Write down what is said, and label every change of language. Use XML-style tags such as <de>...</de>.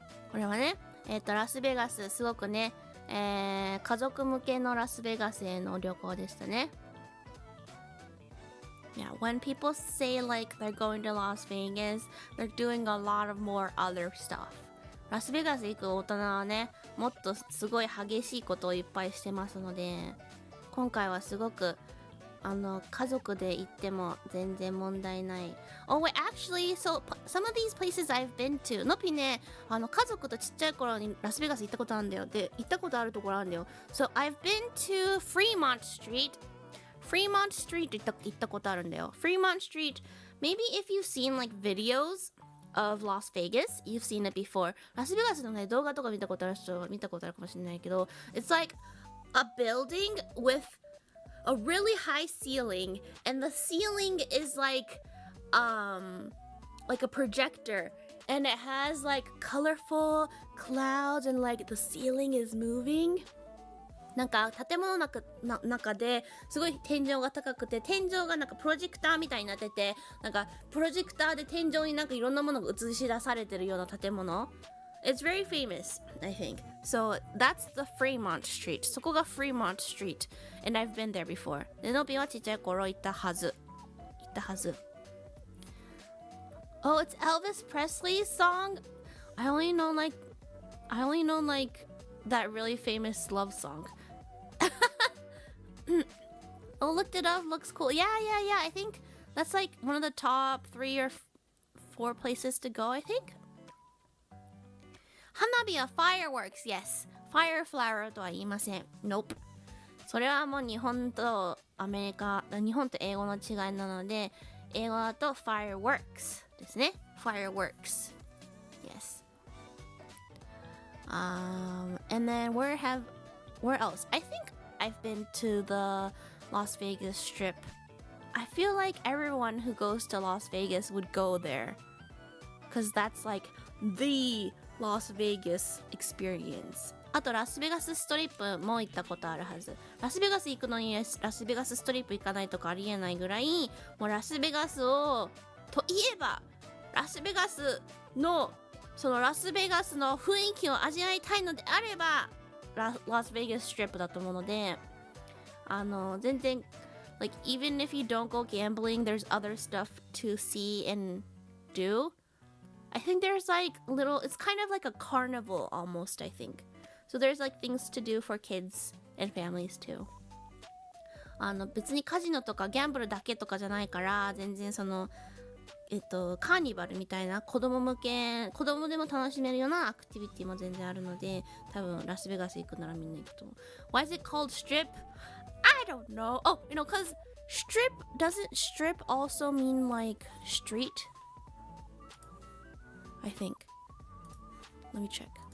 <ja>これはね、ラスベガス、すごくね、家族向けのラスベガスへの旅行でしたね。</ja> <en>Yeah, when people say like they're going to Las Vegas, they're doing a lot of more other stuff.</en> <ja>ラスベガス行く大人はね、もっとすごい激しいことをいっぱいしてますので、今回はすごく家族で行っても全然問題ない。</ja> <en>Oh wait, actually, so some of these places I've been to.</en> <ja>のぴね、家族とちっちゃい頃にラスベガス行ったことあるんだよ。で、行ったことあるところあるんだよ。</ja> <en>So I've been to Fremont Street.Fremont Street</en> <ja>行ったことあるんだよ。</ja> <en>Fremont Street, maybe if you've seen like videos of Las Vegas, you've seen it before.</en> <ja>ラスベガスのね、動画とか見たことある人は見たことあるかもしれないけど、</ja> <en>It's like a building with a really high ceiling, and the ceiling is like a projector, and it has like colorful clouds, and like the ceiling is moving.</en> <ja>なんか建物の中ですごい天井が高くて、天井がなんかプロジェクターみたいになってて、なんかプロジェクターで天井になんかいろんなものが映し出されてるような建物。</ja> <en>It's very famous, I think. So that's the Fremont Street.</en> <ja>そこが</ja> <en>Fremont Street. And I've been there before.</en> <ja>で、のびはちっちゃい頃行ったはず。</ja> <en>Oh, it's Elvis Presley's song? I only know like that really famous love song. Oh, looked it up. Looks cool. Yeah. I think that's like one of the top 3 or 4 places to go, I think. Hanabiは fireworks, yes.</en> <ja>Fire flower とは言いません。</ja> <en>Nope.</en> <ja>それはもう日本と英語の違いなので、英語だと fireworks ですね。</ja> <en>Fireworks. Yes. And then where else? I think I've been to the Las Vegas Strip. I feel like everyone who goes to Las Vegas would go there. Because that's like the Las Vegas experience.</en> <ja>あとラスベガスストリップも行ったことあるはず。ラスベガス行くのにラスベガスストリップ行かないとかありえないぐらい、もうラスベガスをといえばラスベガスのそのラスベガスの雰囲気を味わいたいのであればラスベガスストリップだと思うので、全然</ja> <en>like even if you don't go gambling, there's other stuff to see and do. I think there's like it's kind of like a carnival almost, I think. So there's like things to do for kids and families too.</en> <ja>別にカジノとかギャンブルだけとかじゃないから、全然そのカーニバルみたいな子供でも楽しめるようなアクティビティも全然あるので、多分ラスベガス行くならみんな行くと思う。</ja> <en>Why is it called strip? I don't know. Oh, because doesn't strip also mean like street? I think. Let me check.</en>